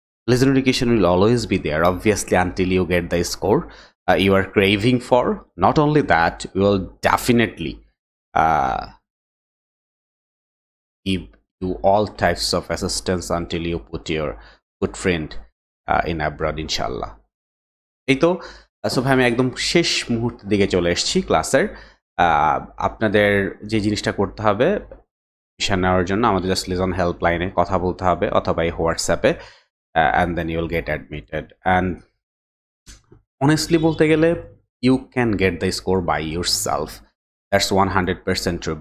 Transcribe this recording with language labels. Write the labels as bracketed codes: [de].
[en] Listener education will always be there, obviously, until you get the score you are craving for. Not only that, we will definitely give you all types of assistance until you put your footprint in abroad, inshallah. [bn] এই তো, so ভাই আমি একদম শেষ মুহূর্তের দিকে চলে এসেছি ক্লাসের। আপনাদের যে জিনিসটা করতে হবে মিশন নেওয়ার জন্য, আমাদের জাস্ট লিজন হেল্পলাইনে কথা বলতে হবে, অথবা এই হোয়াটসঅ্যাপে, [en] And then you will get admitted. [bn] And honestly বলতে গেলে [en] you can get the score by yourself. That's 100% true.